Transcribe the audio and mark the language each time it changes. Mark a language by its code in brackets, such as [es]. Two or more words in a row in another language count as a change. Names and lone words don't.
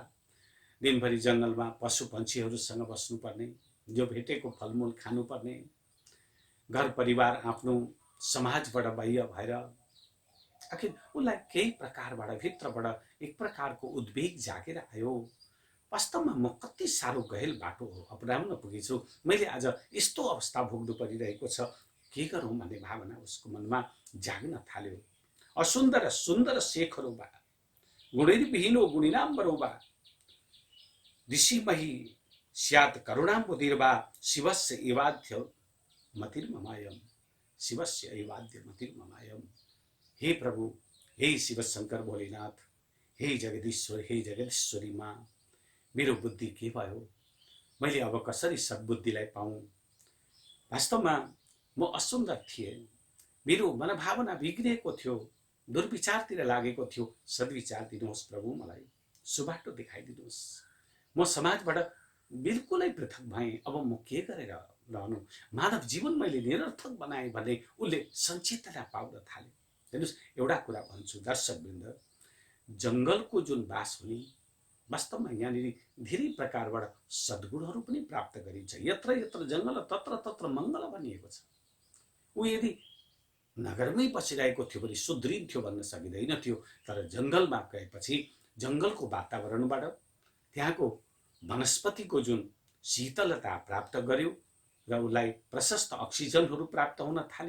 [ne] दिनभरि जङ्गलमा पशु पन्छीहरूसँग बस्नुपर्ने, जो भेटेको फलमूल खानुपर्ने, घर परिवार आफ्नो समाजबाट बाह्य भएर आखिर उसलाई केही प्रकारबाट भित्रबाट एक प्रकारको उद्वेग जागेर आयो। वास्तवमा म कति साह्रो गहेल बाटो अपनाउन पुगेछु, मैले आज यस्तो अवस्था भोग्नु परिरहेको छ, के गरौँ भन्ने भावना उसको मनमा जाग्न थाल्यो। [sa] असुन्दर सुन्दर शेखरो बा, गुणैर्विहीनो गुणिनाम्बरो बा, ऋषिमही स्यात् करुणाम्बुधिर्वा, शिवस्य एवाद्य मतिर्ममायम, शिवस्य एवाद्य मतिर्ममायम। [ne] हे प्रभु, हे शिव शंकर भोलेनाथ, हे जगदीश्वर, हे जगदीश्वरी माँ, मेरो बुद्धि के भयो? मैले अब कसरी सद्बुद्धिलाई पाऊँ? वास्तवमा म असुन्दर थिएँ, मेरो मनभावना बिग्रिएको थियो, दुर्विचारतिर लागेको थियो। सद्विचार दिनुहोस् प्रभु, मलाई सुबाटो देखाइदिनुहोस्। म समाजबाट बिल्कुलै पृथक भएँ। अब म के गरेर रहनु? मानव जीवन मैले निरर्थक बनाएँ भन्ने उसले सचेतना पाउन थाल्यो। हेर्नुहोस्, एउटा कुरा भन्छु दर्शकवृन्द, जङ्गलको जुन बास हुने, वास्तवमा यहाँनिर धेरै प्रकारबाट सद्गुणहरू पनि प्राप्त गरिन्छ। [sa] यत्र यत्र जङ्गल तत्र तत्र मङ्गल [ne] भनिएको छ। ऊ यदि नगरमै बसिरहेको थियो भने सुध्रिन्थ्यो भन्न सकिँदैन थियो। तर जङ्गलमा गएपछि जङ्गलको वातावरणबाट त्यहाँको वनस्पतिको जुन शीतलता प्राप्त गर्यो र उसलाई प्रशस्त अक्सिजनहरू प्राप्त हुन थाल्यो।